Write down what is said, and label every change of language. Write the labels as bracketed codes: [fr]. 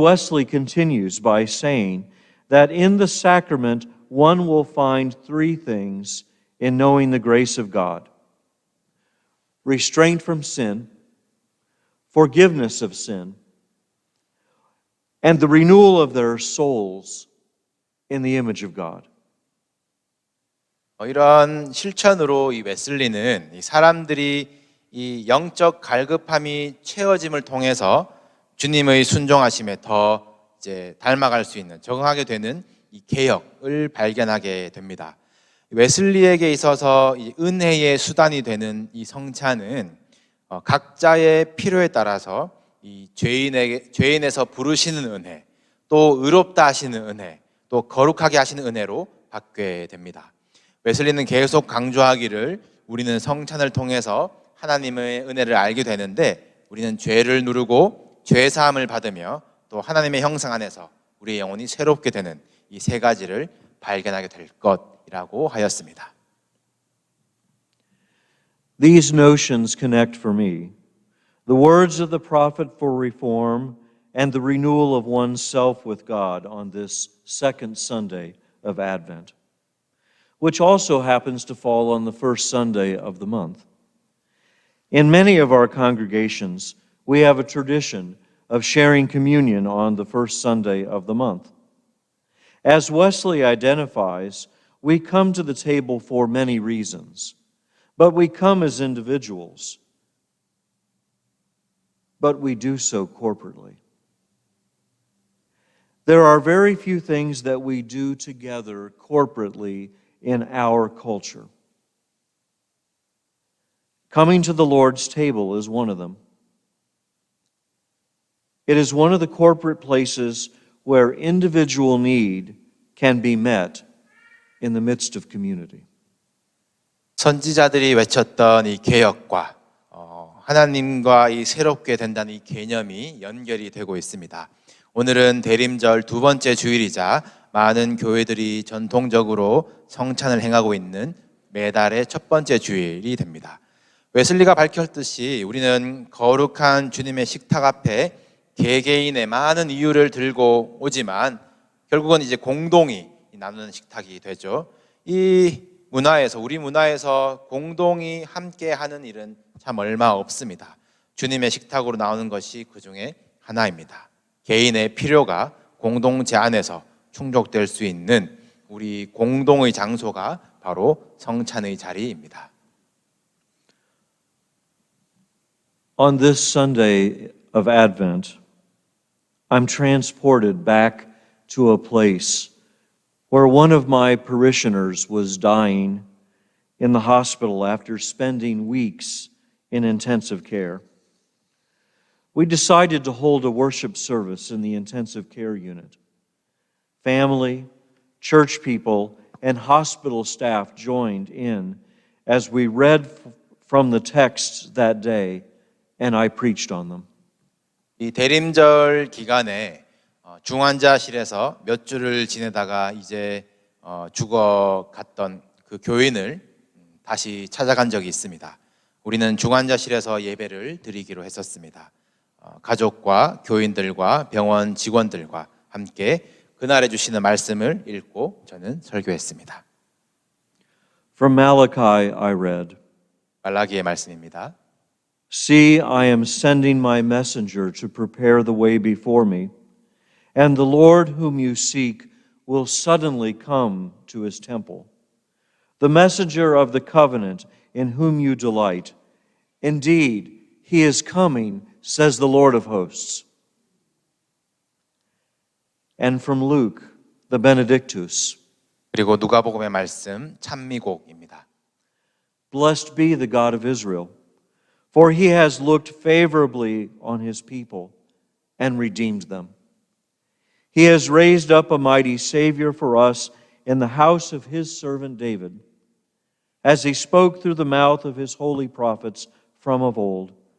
[en] Wesley continues by saying that in the sacrament one will find three things in knowing the grace of God: restraint from sin, forgiveness of sin, and the renewal of their souls in the image of God. [ko] 이런 실천으로 이 웨슬리는 이 사람들이 이 영적 갈급함이 채워짐을 통해서 주님의 순종하심에 더 이제 닮아갈 수 있는, 적응하게 되는 이 개혁을 발견하게 됩니다. 웨슬리에게 있어서 이 은혜의 수단이 되는 이 성찬은 각자의 필요에 따라서 이 죄인에서 부르시는 은혜, 또 의롭다 하시는 은혜, 또 거룩하게 하시는 은혜로 받게 됩니다. 웨슬리는 계속 강조하기를 우리는 성찬을 통해서 하나님의 은혜를 알게 되는데 우리는 죄를 누르고 죄 사함을 받으며 또 하나님의 형상 안에서 우리의 영혼이 새롭게 되는 이 세 가지를 발견하게 될 것이라고 하였습니다. [en] These notions connect for me the words of the prophet for reform and the renewal of oneself with God on this second Sunday of Advent, which also happens to fall on the first Sunday of the month. In many of our congregations, we have a tradition of sharing communion on the first Sunday of the month. As Wesley identifies, we come to the table for many reasons, but we come as individuals, but we do so corporately. There are very few things that we do together corporately in our culture. Coming to the Lord's table is one of them. It is one of the corporate places where individual need can be met in the midst of community. [ko] 선지자들이 외쳤던 이 개혁과 하나님과 이 새롭게 된다는 이 개념이 연결이 되고 있습니다. 오늘은 대림절 두 번째 주일이자 많은 교회들이 전통적으로 성찬을 행하고 있는 매달의 첫 번째 주일이 됩니다. 웨슬리가 밝혔듯이 우리는 거룩한 주님의 식탁 앞에 개개인의 많은 이유를 들고 오지만 결국은 이제 공동이 나누는 식탁이 되죠. 이 문화에서, 우리 문화에서 공동이 함께 하는 일은 참 얼마 없습니다. 주님의 식탁으로 나오는 것이 그 중에 하나입니다. 개인의 필요가 공동체 안에서 충족될 수 있는 우리 공동의 장소가 바로 성찬의 자리입니다. [en] On this Sunday of Advent, I'm transported back to a place where one of my parishioners was dying in the hospital after spending weeks in intensive care. We decided to hold a worship service in the intensive care unit. Family, church people, and hospital staff joined in as we read from the texts that day, and I preached on them. [ko] 이 대림절 기간에 중환자실에서 몇 주를 지내다가 이제 죽어갔던 그 교인을 다시 찾아간 적이 있습니다. 우리는 중환자실에서 예배를 드리기로 했었습니다. 가족과 교인들과 병원 직원들과 함께 그날에 주시는 말씀을 읽고 저는 설교했습니다. [en] From Malachi I read, [ko] 말라기의 말씀입니다. [en] See, I am sending my messenger to prepare the way before me, and the Lord whom you seek will suddenly come to his temple. The messenger of the covenant in whom you delight. Indeed, he is coming, says the Lord of hosts. And from Luke, the Benedictus. [ko] 그리고 누가복음의 말씀 찬미곡입니다. [en] Blessed be the God of Israel, for he has looked favorably on his people and redeemed them. He has raised up a mighty Savior for us in the house of his servant David, as he spoke through the mouth of his holy prophets from of old.